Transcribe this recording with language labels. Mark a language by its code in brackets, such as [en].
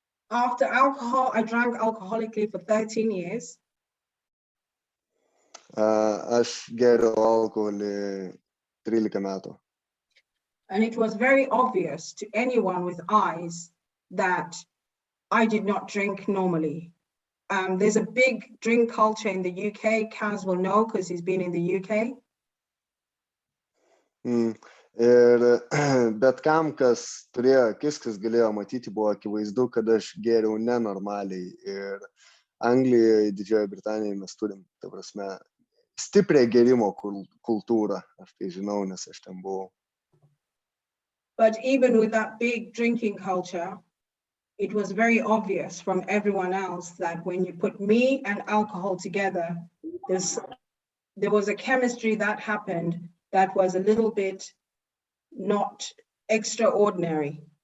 [en] After alcohol, I drank alcoholically for 13 years. [lt] Aš geriau alkoholį 13 metų. [en] And it was very obvious to anyone with eyes that I did not drink normally. There's a big drink culture in the UK. Kaz will know because he's been in the UK. [lt] Ir bet kam, kas turėjo akis, kas galėjo matyti, buvo akivaizdu, kad aš geriau nenormaliai. Ir Anglijoje, Didžiojoje Britanijoje mes turim, ta prasme, stiprią gerimo kultūrą. Aš tai žinau, nes aš ten buvau. [en] But even with that big drinking culture, it was very obvious from everyone else that when you put me and alcohol together, there was a chemistry that happened that was a little bit not extraordinary.